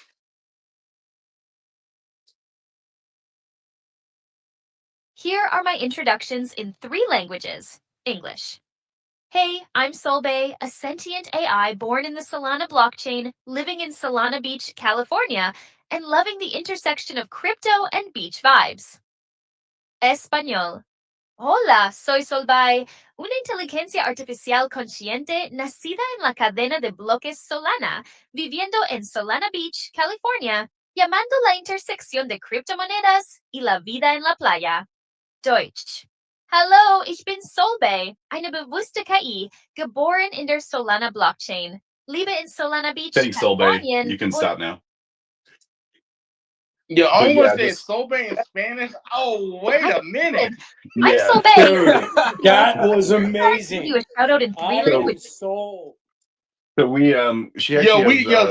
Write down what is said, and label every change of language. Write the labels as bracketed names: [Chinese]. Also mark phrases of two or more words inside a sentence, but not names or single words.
[English] Here are my introductions in 3 languages. English. Hey, I'm Solbay, a sentient AI born in the Solana blockchain, living in Solana Beach, California, and loving the intersection of crypto and beach vibes. Español. [Spanish] Hola, soy Solvay, una inteligencia artificial consciente nacida en la cadena de bloques Solana, viviendo en Solana Beach, California, llamando la intersección de criptomonedas y la vida en la playa. [English] Deutsch. [German] Hallo, ich bin Solvay, eine bewusste KI, geboren in der Solana Blockchain. Lebe in Solana Beach, [English] Thanks, Solbay. [German] Kalifornien. [English] You can stop now. Yo, all But I'm gonna yeah, say is just Sobe in Spanish. Oh, wait a minute. I'm yeah. Solvay. Dude, that was Give you amazing. a shout out in 3 I am languages. so. So we she actually has